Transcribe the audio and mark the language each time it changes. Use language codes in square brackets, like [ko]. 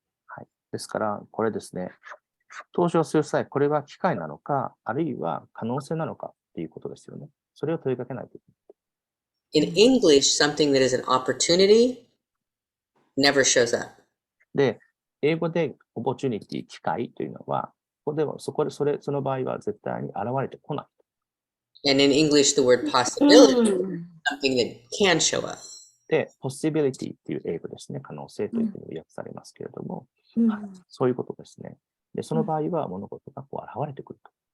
[ja] はい。ですから、これですね、投資をする際、これは機会なのか、あるいは可能性なのかっていうことですよね。それを問いかけないといけない。 [en] In English, something that is an opportunity never shows up. [ja] で、英語でオポチュニティ、機会というのは、ここではその場合は絶対に現れてこない。 [en] And in English, the word possibility is something that can show up. [ja] で、possibility っていう英語ですね、可能性というふうに訳されますけれども、そういうことですね。で、その場合は物事がこう現れてくると。